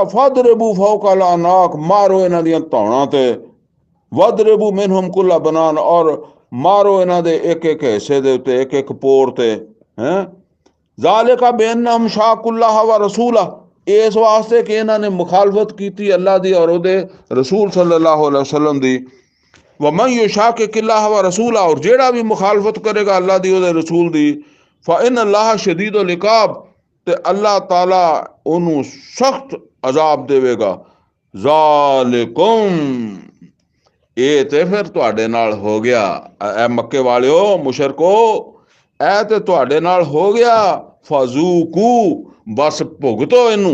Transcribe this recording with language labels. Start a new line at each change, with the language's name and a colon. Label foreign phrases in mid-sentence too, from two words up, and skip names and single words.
Arabic: فاضربوا فوق الأعناق,
Punjabi: ਮਾਰੋ ਇਹਨਾਂ ਦੀਆਂ ਧੌਣਾਂ ਤੇ।
Arabic: واضربوا منهم كل بنان,
Punjabi: ਔਰ ਮਾਰੋ ਇਹਨਾਂ ਦੇ ਇੱਕ ਇੱਕ ਹਿੱਸੇ ਦੇ ਉੱਤੇ, ਇੱਕ ਇੱਕ ਪੋਰ ਤੇ ਹੈਂ।
Arabic: ذلك بأنهم شاقوا الله ورسوله,
Punjabi: ਇਸ ਵਾਸਤੇ ਕਿ ਇਹਨਾਂ ਨੇ ਮੁਖਾਲਫਤ ਕੀਤੀ ਅੱਲਾ ਦੀ ਔਰ ਉਹਦੇ ਰਸੂਲ
Arabic: صلى الله عليه وسلم
Punjabi: ਦੀ।
Arabic: ومن يشاقق الله ورسوله,
Punjabi: और ਜਿਹੜਾ ਵੀ ਮੁਖਾਲਫਤ ਕਰੇਗਾ ਅੱਲਾ ਦੀ ਉਹਦੇ ਰਸੂਲ ਦੀ,
Arabic: فإن الله شديد العقاب,
Punjabi: ਤੇ ਅੱਲਾਹ ਤਾਲਾ ਉਹਨੂੰ ਸਖਤ ਅਜ਼ਾਬ ਦੇਵੇਗਾ। ਜ਼ਾਲਿकुम, ਇਹ ਤੇ ਫਿਰ ਤੁਹਾਡੇ ਨਾਲ ਹੋ ਗਿਆ, ਐ ਮੱਕੇ ਵਾਲਿਓ ਮੁਸ਼ਰਕੋ, ਇਹ ਤੇ ਤੁਹਾਡੇ ਨਾਲ ਹੋ ਗਿਆ। ਫਜ਼ੂਕੂ, ਬਸ ਭੁਗਤੋ ਇਹਨੂੰ।